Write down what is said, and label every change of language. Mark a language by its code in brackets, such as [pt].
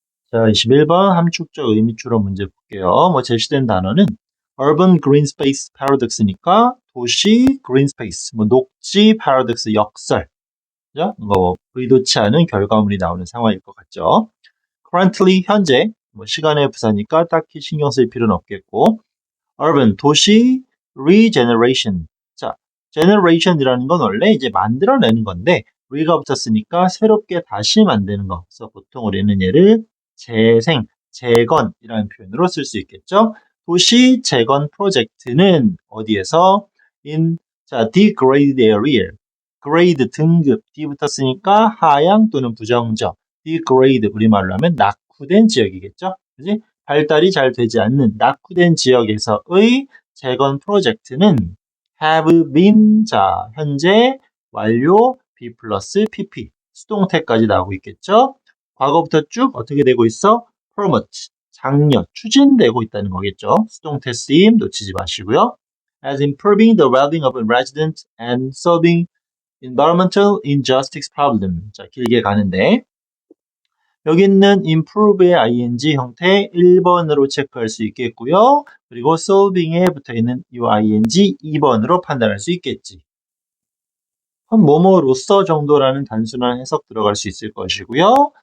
[ko] 자, 21번 함축적 의미추론 문제 볼게요. 제시된 단어는 [en] urban green space paradox [ko] 니까 도시 [en] green space, [ko] 녹지 paradox 역설. 그죠? 의도치 않은 결과물이 나오는 상황일 것 같죠. currently 현재, 시간의 부사니까 딱히 신경 쓸 필요는 없겠고, urban 도시 regeneration. 자, generation이라는 건 원래 이제 만들어내는 건데 re가 붙었으니까 새롭게 다시 만드는 거. 그래서 보통 우리는 얘를 재생, 재건이라는 표현으로 쓸 수 있겠죠. 도시 재건 프로젝트는 어디에서 자, [en] degraded area. [ko] grade 등급 D 붙었으니까 하향 또는 부정적. degrade 우리말로 하면 낙후된 지역이겠죠. 그지? 발달이 잘 되지 않는 낙후된 지역에서의 재건 프로젝트는 [en] have been, [ko] 자, 현재 완료 be 플러스 pp 수동태까지 나오고 있겠죠. 과거부터 쭉 어떻게 되고 있어? promote, 장려, 추진되고 있다는 거겠죠. 수동태 쓰임 놓치지 마시고요. [en] as improving the well-being of residents and solving environmental injustice problem. [ko] 자, 길게 가는데 여기 있는 improve의 ing 형태 1번으로 체크할 수 있겠고요. 그리고 solving에 붙어있는 이 ing 2번으로 판단할 수 있겠지. 뭐뭐로서 정도라는 단순한 해석 들어갈 수 있을 것이고요.